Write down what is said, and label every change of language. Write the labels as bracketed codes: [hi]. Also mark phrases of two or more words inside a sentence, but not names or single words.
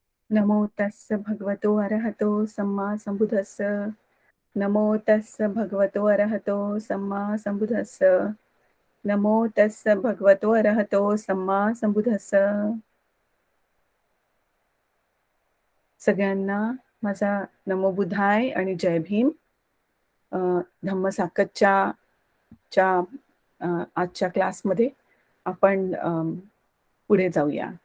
[pi] नमो तस्य भगवतो अरहतो सम्मा संबुद्धस्स. नमो तस्य भगवतो अरहतो सम्मा संबुद्धस्स. नमो तस्य भगवतो अरहतो सम्मा संबुद्धस्स. [mr] सगळ्यांना माझा [pi] नमो बुद्धाय [mr] आणि जय भीम. अ, धम्मसाकतच्या च्या आजच्या क्लासमध्ये आपण पुढे जाऊया.